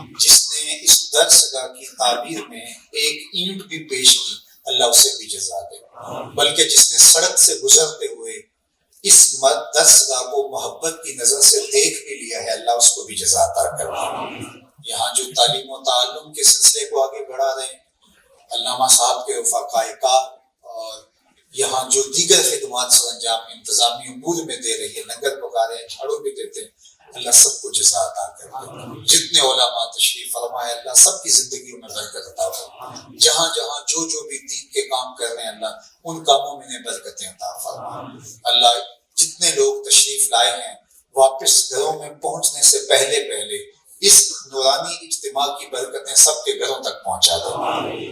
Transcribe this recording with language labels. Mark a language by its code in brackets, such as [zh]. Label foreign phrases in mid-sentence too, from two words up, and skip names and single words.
[ur] جس نے اس درس گاہ کی تعبیر میں ایک اینٹ بھی پیش کی، اللہ اسے بھی جزا دے، بلکہ جس نے سڑک سے گزرتے ہوئے اس درس گاہ کو محبت کی نظر سے دیکھ بھی لیا ہے، اللہ اس کو بھی جزا عطا کرے۔ یہاں جو تعلیم و تعلم کے سلسلے کو آگے بڑھا رہے ہیں علامہ صاحب کے رفقاء کار، اور یہاں جو دیگر خدمات سر انجام انتظامی امور میں دے رہی ہے، لنگر پکا رہے ہیں، جھاڑو بھی دیتے ہیں، اللہ سب کو جزا عطا کرے۔ جتنے علماء تشریف فرمائے، اللہ سب کی زندگیوں میں برکت عطا فرمائے۔ جہاں جہاں جو بھی دین کے کام کر رہے ہیں، اللہ ان کاموں میں انہیں برکتیں عطا فرمائے۔ اللہ جتنے لوگ تشریف لائے ہیں، واپس گھروں میں پہنچنے سے پہلے اس نورانی اجتماع کی برکتیں سب کے گھروں تک پہنچا دے۔